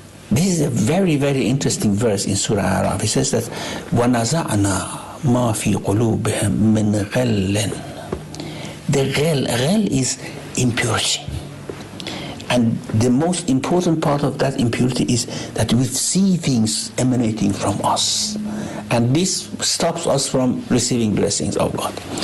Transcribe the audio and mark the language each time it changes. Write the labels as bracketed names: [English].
[English] This is a very, very interesting verse in Surah A'raf. It says that [Arabic] وَنَزَعْنَا مَا فِي قُلُوبِهِمْ مِنْ غَلٍّ. [English] The ghal is impurity. And the most important part of that impurity is that we see things emanating from us. And this stops us from receiving blessings of God.